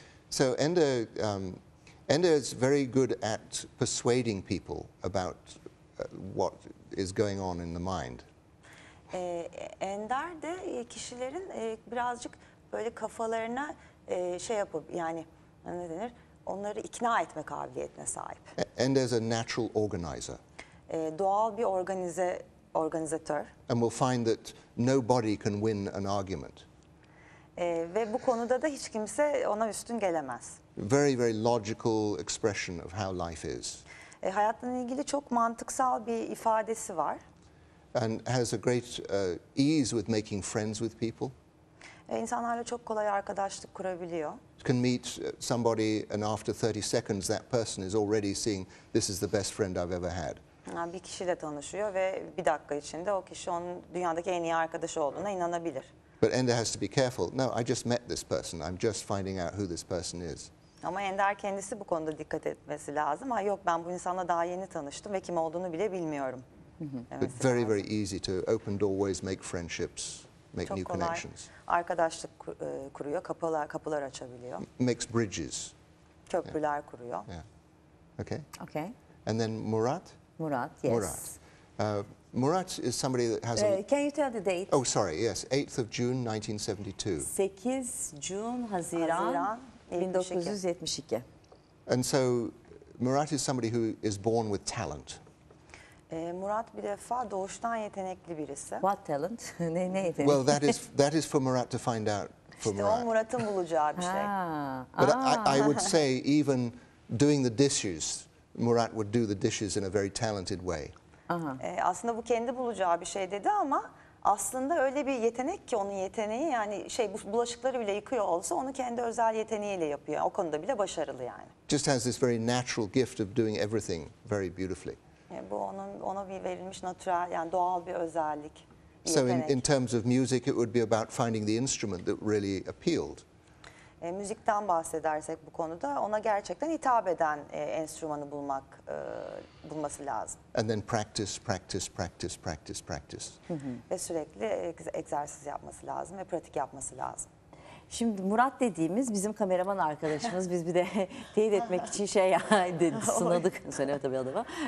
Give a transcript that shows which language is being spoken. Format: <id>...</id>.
<en>So Ender is very good at persuading people about what is going on in the mind.</en> <tr>Ender de kişilerin birazcık böyle kafalarına şey yapıp, yani ne denir, onları ikna etme kabiliyetine sahip.</tr> <en>Ender's a natural organizer.</en> <tr>Doğal bir organizatör.</tr> <en>And will find that nobody can win an argument.</en> <tr>Ve bu konuda da hiç kimse ona üstün gelemez.</tr> <en>Very, very logical expression of how life is.</en> <tr>Hayatla ilgili çok mantıksal bir ifadesi var.</tr> <en>And has a great ease with making friends with people.</en> <tr>İnsanlarla çok kolay arkadaşlık kurabiliyor.</tr> <en>Can meet somebody and after 30 seconds that person is already seeing this is the best friend I've ever had.</en> <tr>Yani bir kişiyle tanışıyor ve bir dakika içinde o kişi onun dünyadaki en iyi arkadaşı olduğuna inanabilir.</tr> <en>But Ender has to be careful. No, I just met this person. I'm just finding out who this person is.</en> <tr>Ama Ender kendisi bu konuda dikkat etmesi lazım. Ha yok, ben bu insanla daha yeni tanıştım ve kim olduğunu bile bilmiyorum.</tr> <en>But very, very easy to open doorways, make friendships, make</en> <tr>Çok</tr> <en>new</en> <tr>kolay</tr> <en>connections.</en> <tr>arkadaşlık kuruyor, kapılar açabiliyor.</tr> <en>Makes bridges.</en> <tr>Köprüler kuruyor.</tr> <en>Yeah. Okay. Okay. And then Murat. Murat. Yes. Murat. Murat is somebody that has a... Can you tell the date? Oh, sorry, yes, 8th of June 1972.</en> <tr>8 Haziran Haziran 1972.</tr> <en>And so Murat is somebody who is born with talent.</en> <tr>Murat bir defa doğuştan yetenekli birisi.</tr> <en>What talent?</en> <tr>Neydi?</tr> <en>Well, that is for Murat to find out for</en> <tr>İşte o</tr> <en>Murat.</en> <tr>Murat'ın bulacağı bir şey. Ha.</tr> <en>But I would say even doing the dishes, Murat would do the dishes in a very talented way.</en> <tr>Aslında bu kendi bulacağı bir şey dedi ama aslında öyle bir yetenek ki onun yeteneği, yani bu bulaşıkları bile yıkıyor olsa onu kendi özel yeteneğiyle yapıyor. O konuda bile başarılı yani.</tr> <en>Just has this very natural gift of doing everything very beautifully.</en> <tr>Bu ona bir verilmiş natürel, yani doğal bir özellik. Bir</tr> <en>So</en> <tr>yetenek.</tr> <en>in terms of music, it would be about finding the instrument that really appealed.</en> <tr>Müzikten bahsedersek bu konuda ona gerçekten hitap eden enstrümanı bulması lazım.</tr> <en>And then practice, practice, practice, practice, practice.</en> <tr>Ve sürekli egzersiz yapması lazım ve pratik yapması lazım. Şimdi Murat dediğimiz bizim kameraman arkadaşımız. Biz bir de teyit etmek için sınadık. Söyleme tabii adama.</tr>